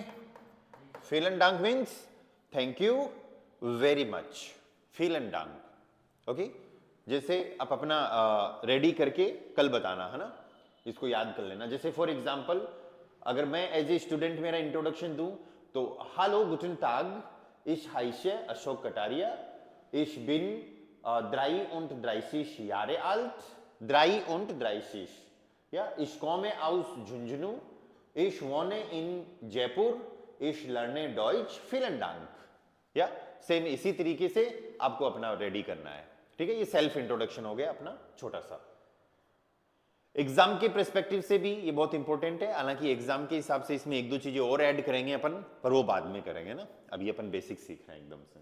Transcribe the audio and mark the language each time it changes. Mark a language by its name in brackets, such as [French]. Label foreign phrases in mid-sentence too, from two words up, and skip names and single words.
[German] vielen Dank [English] means thank you very much. [German] vielen Dank, ओके। [Hindi] जैसे आप अपना रेडी करके कल बताना है ना, इसको याद कर लेना। जैसे [English] for example [Hindi] अगर मैं [English] as a student [Hindi] मेरा इंट्रोडक्शन दूं तो [German] Hallo guten Tag, ich heiße [Hindi] अशोक कटारिया, [German] ich bin 33 Jahre alt, 33, ja, ich komme aus Junjunu, ich wohne in Jaipur, ich lerne Deutsch, vielen Dank। [Hindi] या सेम इसी तरीके से आपको अपना रेडी करना है, ठीक है। ये [English] self introduction [Hindi] हो गया अपना छोटा सा। एग्जाम के पर्सपेक्टिव से भी ये बहुत इंपॉर्टेंट है, हालांकि एग्जाम के हिसाब से इसमें एक दो चीजें और ऐड करेंगे अपन, पर वो बाद में करेंगे ना, अभी अपन बेसिक सीख रहे हैं एकदम से।